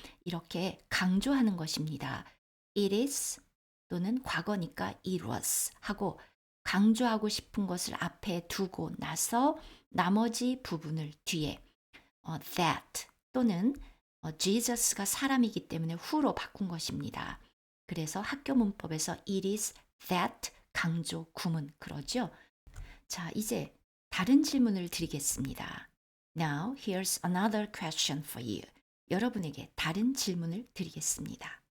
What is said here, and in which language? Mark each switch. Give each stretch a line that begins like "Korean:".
Korean: 이렇게 강조하는 것입니다.
English: It is
Korean: 또는 과거니까
English: it was
Korean: 하고 강조하고 싶은 것을 앞에 두고 나서 나머지 부분을 뒤에 that 또는 Jesus가 사람이기 때문에 who로 바꾼 것입니다. 그래서 학교 문법에서 it is that 강조 구문 그러죠. 자, 이제 다른 질문을 드리겠습니다.
English: Now here's another question for you.
Korean: 여러분에게 다른 질문을 드리겠습니다.